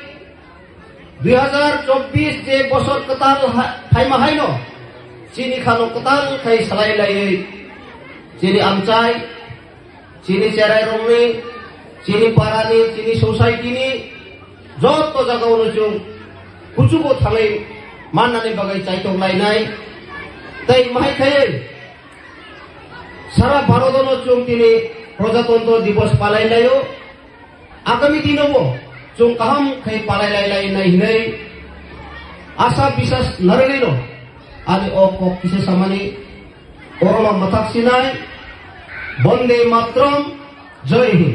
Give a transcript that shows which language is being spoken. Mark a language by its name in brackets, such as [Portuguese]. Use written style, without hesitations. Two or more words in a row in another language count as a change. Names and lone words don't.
[Kok Borok] 2024 je bosor ketal khai mahaino sini khano ketal khai salai lai sini amcai sini cere romi sini parani sini society ni joto jagao chung pucu ko thalai manani bagai chaitong lai nai তাই মাই খাই সারা ভারত চুং তিনি প্রজাতন্ত্র দিবস পালাই লাইও আগামী দিনও চুং কাহাম খাই পালাই লাই নাই হিলাই আশা বিশ্বাস নরেলিনো আজ ও কক কিসে সামানি ওরমা মাথাক সিনাই বন্দে মাতরম [Hindi] जय हिन्द